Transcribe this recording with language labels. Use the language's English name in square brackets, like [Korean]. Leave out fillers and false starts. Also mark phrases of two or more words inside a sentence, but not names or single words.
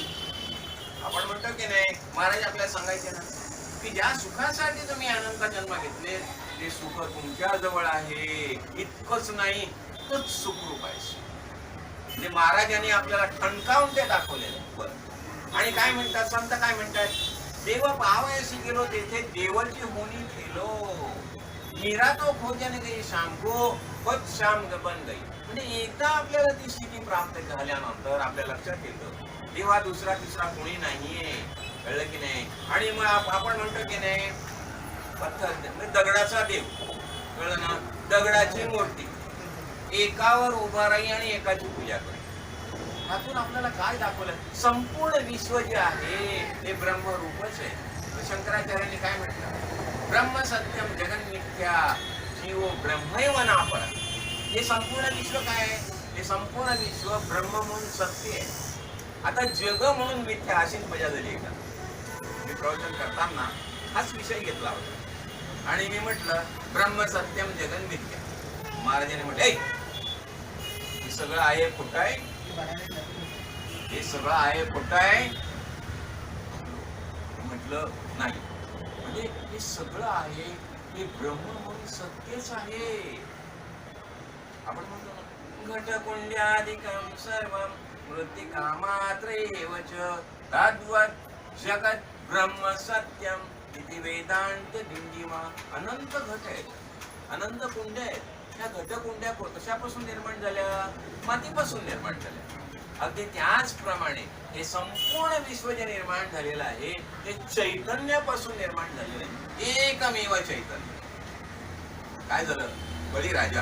[Marathi] आपण म्हणतो की नाही, महाराज आपल्याला सांगायचे ना की ज्या सुखासाठी तुम्ही अनंत जन्म घेतले ते सुख तुमच्या जवळ आहे. इतकंच नाही, तोच सुखरूप आहे. म्हणजे महाराजांनी आपल्याला ठणकावून ते दाखवलेलं. आणि काय म्हणतात संत? काय म्हणतात? देव पावयाशी गेलो तेथे देवची होणी ठेलो. [Hindi] मीरा तो खोजन गई शाम को, बच शाम बन गई. [Marathi] म्हणजे एकदा आपल्याला ती स्थिती प्राप्त झाल्यानंतर आपल्या लक्षात येतं देवा दुसरा तिसरा कोणी नाहीये. कळलं की नाही? आणि मग आपण म्हणतो की नाही पत्थर दगडाचा देव, कळलं ना? दगडाची मूर्ती एकावर उभा राही आणि एकाची पूजा करा. यातून आपल्याला काय दाखवलं? संपूर्ण विश्व जे आहे ते ब्रह्मरूपच आहे. शंकराचार्यांनी काय म्हटलं? [Sanskrit] ब्रह्म सत्यम जगन मिथ्या जीव ब्रह्मैव नापर. [Marathi] हे संपूर्ण विश्व काय आहे? हे संपूर्ण विश्व ब्रह्म म्हणून सत्य आहे. आता जग म्हणून मिथ्या अशीच मजा झाली का? मी प्रवचन करताना हाच विषय घेतला होता आणि मी म्हटलं [Sanskrit] ब्रह्म सत्यम जगन मिथ्या. [Marathi] महाराजांनी म्हटलं हे सगळं आहे खोटं आहे, हे सगळं आहे खोटं आहे. म्हटलं नाही, म्हणजे हे सगळं आहे हे ब्रह्म म्हणून सत्यच आहे. आपण म्हणतो [Sanskrit] घटकुंड्यादिकं सर्वं मृत्तिका मात्रैवच तद्वत् जगत् ब्रह्म सत्यम इति वेदांत डिंडिमा. [Marathi] अनंत घट आहेत, अनंत कुंड्या आहेत. ह्या घटकुंड्या कशापासून निर्माण झाल्या? मातीपासून निर्माण झाल्या. अगदी त्याचप्रमाणे हे संपूर्ण विश्व जे निर्माण झालेलं आहे ते चैतन्यापासून निर्माण झालेलं आहे. एकमेव चैतन्य. काय झालं? बळीराजा.